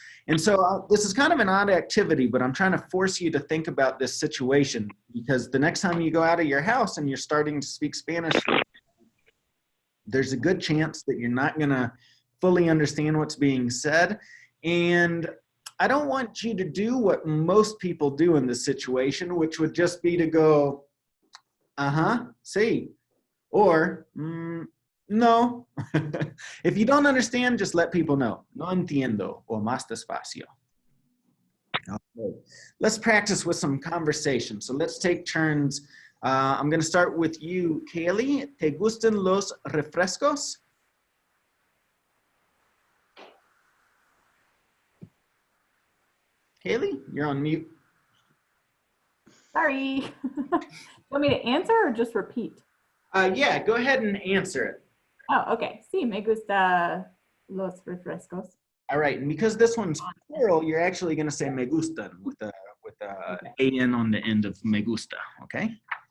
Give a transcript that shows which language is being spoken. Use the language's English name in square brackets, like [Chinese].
[English] And so this is kind of an odd activity, but I'm trying to force you to think about this situation, because the next time you go out of your house and you're starting to speak Spanish, there's a good chance that you're not going to fully understand what's being said. And I don't want you to do what most people do in this situation, which would just be to go, sí, or no. If you don't understand, just let people know. No entiendo, or más despacio. Okay. Let's practice with some conversation. So let's take turns. I'm going to start with you, Kaylee. [Spanish] ¿Te gustan los refrescos? [English] Kaylee, you're on mute. Sorry. Want me to answer or just repeat? Yeah, go ahead and answer it. Oh, okay. [Spanish] Sí, me gusta los refrescos. [English] All right, and because this one's plural, you're actually going to say me gustan with a an on the end of me gusta, okay?